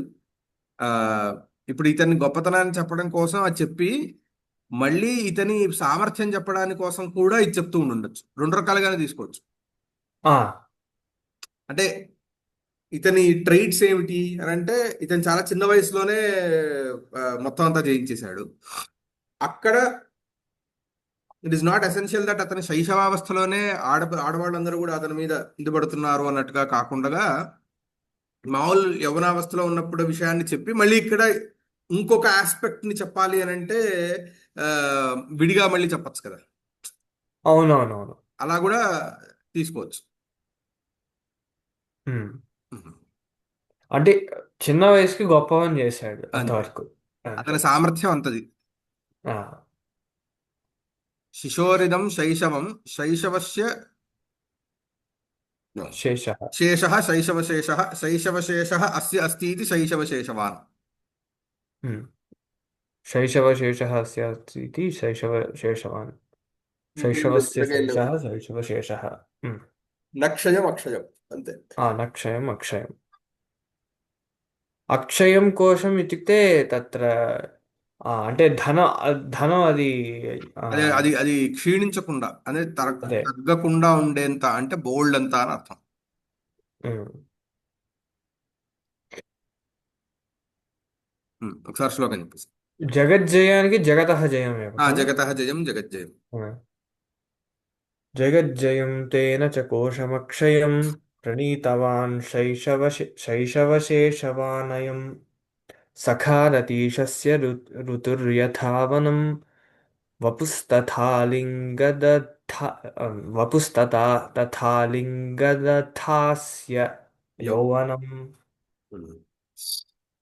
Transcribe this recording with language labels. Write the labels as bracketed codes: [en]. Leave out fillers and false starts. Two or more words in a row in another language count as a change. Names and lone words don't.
[te] ఆ ఇప్పుడు ఇతని గొప్పతనాన్ని చెప్పడం కోసం అది చెప్పి మళ్ళీ ఇతని సామర్థ్యం చెప్పడానికి కోసం కూడా ఇది చెప్తూ ఉండొచ్చు. రెండు రకాలుగానే తీసుకోవచ్చు. ఆ, అంటే ఇతని ట్రైట్స్ ఏమిటి అని అంటే ఇతను చాలా చిన్న వయసులోనే మొత్తం అంతా జయించేశాడు. అక్కడ [en] it is not essential that [te] అతని శైశవావస్థలోనే ఆడవాళ్ళందరూ కూడా అతని మీద ఇది పడుతున్నారు అన్నట్టుగా కాకుండా మామూలు యవ్వనావస్థలో ఉన్నప్పుడు విషయాన్ని చెప్పి మళ్ళీ ఇక్కడ ఇంకొక ఆస్పెక్ట్ ని చెప్పాలి అని అంటే ఆ, విడిగా మళ్ళీ చెప్పచ్చు కదా. అవునవునవును. అలా కూడా తీసుకోవచ్చు. ఉమ్. ఉహు. అంటే చిన్న వయసుకి గొప్ప పని చేశాడు అంతే. అంతవరకు. అంతే. అతని సామర్థ్యం అంతది. ఆ, [sa] శిశోరిదం శైశవం శైశవస్య శేష. శేషः శైశవశేషः శైశవశేషः అస్య అస్తి ఇది శైశవశేషవాన్. शैशवशेषः स्यात् इति शैशवशेषवान् शैशवस्य [te] తిరగేళ్ళు [sa] शेषः शैशवशेषः నక్షయం అక్షయం అంతే. नक्षयम् अक्षयम् अक्षयं कोशम् इत्युक्ते तत्र [te] అంటే ధనం అది ఆ, అదే అది అది క్షీణించకుండా అదే అదే. తగ్గకుండా ఉండేంత అంటే బోల్డ్ అంత అని అర్థం. ఉమ్. ఒకసారి శ్లోకం చెప్పేసి. [sa] జగజ్జయానికి జగతః జయమేవ ఖలు. జగతః జయం జగజ్జయం. [te] ఆ. [sa] జగజ్జయం తేన చ కోశమక్షయం ప్రణీతవాన్ శైశవశేషవానయం सखारतीशस्य ऋतुर्यथावनं वपुस्तथालिङ्गदथा वपुस्तथा तथालिङ्गदथास्य యౌ यौवनम्. [te] ఉమ్.